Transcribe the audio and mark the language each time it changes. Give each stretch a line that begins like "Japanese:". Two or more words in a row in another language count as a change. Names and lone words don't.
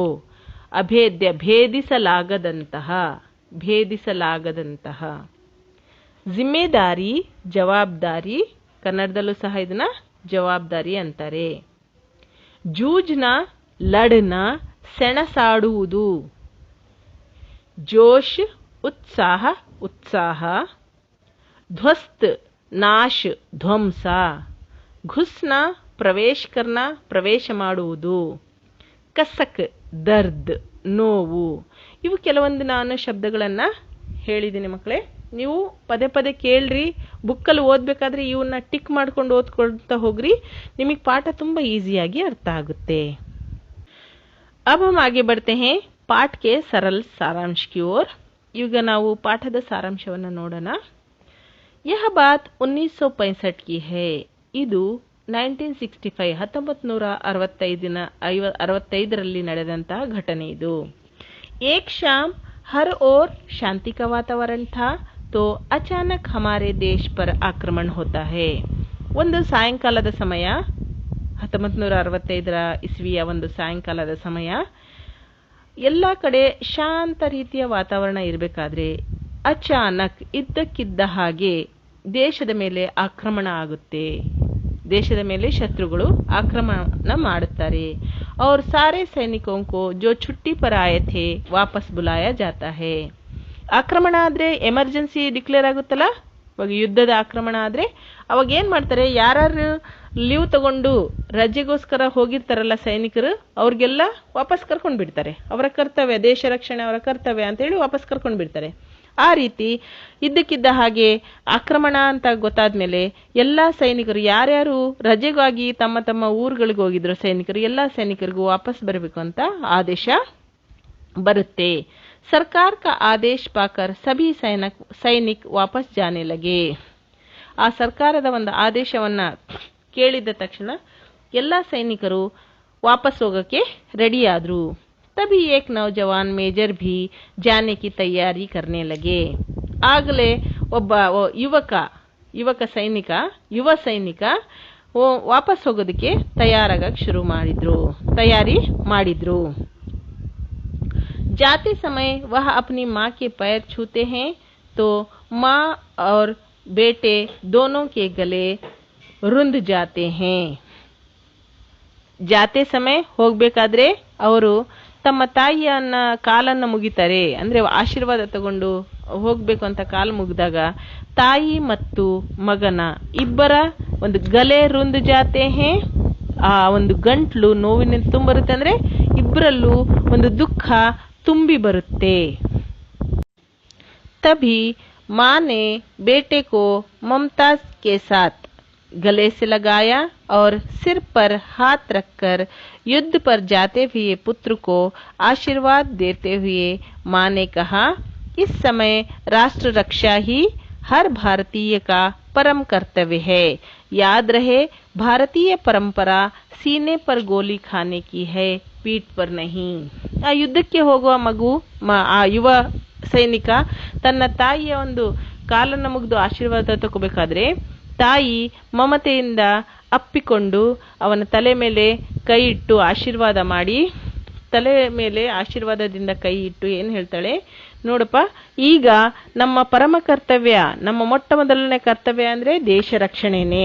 Kannada: ಅಭೇದ್ಯ, ಭೇದಿಸಲಾಗದಂತಹ, ಭೇದಿಸಲಾಗದಂತಹ. ಜಿಮ್ಮೆದಾರಿ, ಜವಾಬ್ದಾರಿ, ಕನ್ನಡದಲ್ಲೂ ಸಹ ಇದನ್ನ ಜವಾಬ್ದಾರಿ ಅಂತಾರೆ.
Hindi: जूझना, लड़ना, ಸೆಣಸಾಡುವುದು. ಜೋಶ್, उत्साह, उत्साह. ध्वस्त, नाश, ಧ್ವಂಸ. घुसना, प्रवेश करना,
Kannada: ಪ್ರವೇಶ ಮಾಡುವುದು.
Hindi: कसक, दर्द, ನೋವು.
Kannada: ಇವು ಕೆಲವೊಂದು ನಾನು ಶಬ್ದಗಳನ್ನ ಹೇಳಿದ್ದೀನಿ ಮಕ್ಕಳೇ. ನೀವು ಪದೇ ಪದೇ ಕೇಳ್ರಿ, ಬುಕ್ಕಲ್ಲಿ ಓದ್ಬೇಕಾದ್ರೆ ಇವನ್ನ ಟಿಕ್ ಮಾಡ್ಕೊಂಡು ಓದ್ಕೊಳ್ತಾ ಹೋಗ್ರಿ, ನಿಮಗೆ ಪಾಠ ತುಂಬಾ ಈಸಿಯಾಗಿ ಅರ್ಥ ಆಗುತ್ತೆ.
Hindi: अब हम आगे बढ़ते हैं पाठ के सरल सारांश की ओर.
Kannada: ಈಗ ನಾವು ಪಾಠದ ಸಾರಾಂಶವನ್ನು ನೋಡೋಣ.
Hindi: यह बात 1965 की है.
Kannada: ಇದು 1965 1965ರಲ್ಲಿ ನಡೆದಂತಹ ಘಟನೆ ಇದು.
Hindi: एक शाम हर ओर शांति का वातावरण था तो अचानक हमारे देश पर आक्रमण होता है.
Kannada: ಒಂದು ಸಾಯಂಕಾಲದ ಸಮಯ, 1965 ಇಸ್ವಿಯ ಒಂದು ಸಾಯಂಕಾಲದ ಸಮಯ, ಎಲ್ಲ ಕಡೆ ಶಾಂತ ರೀತಿಯ ವಾತಾವರಣ ಇರಬೇಕಾದ್ರೆ ಅಚಾನಕ್, ಇದ್ದಕ್ಕಿದ್ದ ಹಾಗೆ ದೇಶದ ಮೇಲೆ ಆಕ್ರಮಣ ಆಗುತ್ತೆ. ದೇಶದ ಮೇಲೆ ಶತ್ರುಗಳು ಆಕ್ರಮಣ ಮಾಡುತ್ತಾರೆ.
Hindi: और सारे सैनिकों को जो छुट्टी पर आए थे वापस बुलाया जाता है.
Kannada: ಆಕ್ರಮಣ ಆದ್ರೆ
English: emergency declare
Kannada: ಆಗುತ್ತಲ್ಲ, ಇವಾಗ ಯುದ್ಧದ ಆಕ್ರಮಣ ಆದ್ರೆ ಅವಾಗ ಏನ್ ಮಾಡ್ತಾರೆ, ಯಾರು ಲೀವ್ ತಗೊಂಡು ರಜೆಗೋಸ್ಕರ ಹೋಗಿರ್ತಾರಲ್ಲ ಸೈನಿಕರು, ಅವ್ರಿಗೆಲ್ಲ ವಾಪಸ್ ಕರ್ಕೊಂಡ್ ಬಿಡ್ತಾರೆ. ಅವರ ಕರ್ತವ್ಯ, ದೇಶ ರಕ್ಷಣೆ ಅವರ ಕರ್ತವ್ಯ ಅಂತ ಹೇಳಿ ವಾಪಸ್ ಕರ್ಕೊಂಡ್ ಬಿಡ್ತಾರೆ. ಆ ರೀತಿ ಇದ್ದಕ್ಕಿದ್ದ ಹಾಗೆ ಆಕ್ರಮಣ ಅಂತ ಗೊತ್ತಾದ್ಮೇಲೆ ಎಲ್ಲಾ ಸೈನಿಕರು, ಯಾರ್ಯಾರು ರಜೆಗಾಗಿ ತಮ್ಮ ತಮ್ಮ ಊರುಗಳಿಗೆ ಹೋಗಿದ್ರು ಸೈನಿಕರು, ಎಲ್ಲಾ ಸೈನಿಕರಿಗೂ ವಾಪಸ್ ಬರಬೇಕು ಅಂತ ಆದೇಶ ಬರುತ್ತೆ.
Hindi: ಸರ್ಕಾರ का आदेश पाकर सभी सैनिक वापस जाने लगे.
Kannada: ಆ ಸರ್ಕಾರದ ಒಂದು ಆದೇಶವನ್ನ ಕೇಳಿದ ತಕ್ಷಣ ಎಲ್ಲಾ ಸೈನಿಕರು ವಾಪಸ್ ಹೋಗಕ್ಕೆ ರೆಡಿ ಆದ್ರು.
Hindi: तभी एक नौजवान मेजर भी जाने की तैयारी करने लगे.
Kannada: ಆಗಲೇ ಒಬ್ಬ ಯುವ ಸೈನಿಕ ವಾಪಸ್ ಹೋಗೋದಕ್ಕೆ ತಯಾರಿ ಮಾಡಿದ್ರು.
Hindi: जाते समय वह अपनी माँ के पैर छूते हैं तो माँ और बेटे दोनों के गले रुंध जाते हैं. जाते समय
Kannada: ಹೋಗ್ಬೇಕಾದ್ರೆ ಅವರು ತಮ್ಮ ತಾಯಿಯನ್ನ ಕಾಲನ್ನ ಮುಗಿತಾರೆ, ಅಂದ್ರೆ ಆಶೀರ್ವಾದ ತಗೊಂಡು ಹೋಗ್ಬೇಕು ಅಂತ ಕಾಲು ಮುಗಿದಾಗ ತಾಯಿ ಮತ್ತು ಮಗನ ಇಬ್ಬರ ಒಂದು
Hindi: गले रुंध जाते हैं,
Kannada: ಆ ಒಂದು ಗಂಟ್ಲು ನೋವಿನ ತುಂಬರುತ್ತೆ, ಅಂದ್ರೆ ಇಬ್ಬರಲ್ಲೂ ಒಂದು ದುಃಖ ತುಂಬಿ ಬರುತ್ತೆ.
Hindi: तभी माँ ने बेटे को ममता के साथ गले से लगाया और सिर पर हाथ रखकर युद्ध पर जाते हुए पुत्र को आशीर्वाद देते हुए माँ ने कहा, इस समय राष्ट्र रक्षा ही हर भारतीय का परम कर्तव्य है। याद रहे, भारतीय परंपरा सीने पर ಗೋಲಿ खाने की है, ಪೀಠ पर नहीं।
Kannada: ಆ ಯುದ್ಧಕ್ಕೆ ಹೋಗುವ ಮಗು, ಆ ಯುವ ಸೈನಿಕ ತನ್ನ ತಾಯಿಯ ಒಂದು ಕಾಲನ್ನು ಮುಗಿದು ಆಶೀರ್ವಾದ ತಗೋಬೇಕಾದ್ರೆ ತಾಯಿ ಮಮತೆಯಿಂದ ಅಪ್ಪಿಕೊಂಡು ಅವನ ತಲೆ ಮೇಲೆ ಕೈ ಇಟ್ಟು ಆಶೀರ್ವಾದ ಮಾಡಿ, ತಲೆ ಮೇಲೆ ಆಶೀರ್ವಾದದಿಂದ ಕೈ ಇಟ್ಟು ಏನು ಹೇಳ್ತಾಳೆ, ನೋಡಪ್ಪ, ಈಗ ನಮ್ಮ ಪರಮ ಕರ್ತವ್ಯ, ನಮ್ಮ ಮೊಟ್ಟ ಮೊದಲನೇ ಕರ್ತವ್ಯ ಅಂದ್ರೆ ದೇಶ ರಕ್ಷಣೆನೇ.